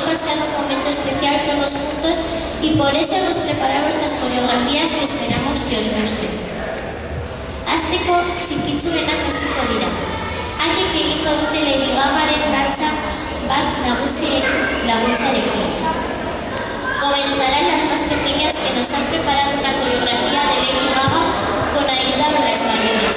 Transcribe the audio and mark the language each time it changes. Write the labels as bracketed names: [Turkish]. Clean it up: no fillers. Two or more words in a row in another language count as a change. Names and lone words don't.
[Spanish] pasar un momento especial todos juntos y por eso hemos preparado estas coreografías que esperamos que os gusten. [Basque] Hasteko txikitsuenak hasiko dira. Haiek egingo dute Lady Gagaren dantza bat nagusiek laguntzarekin. [Spanish] Comenzarán las más pequeñas que nos han preparado una coreografía de Lady Gaga con ayuda de las mayores.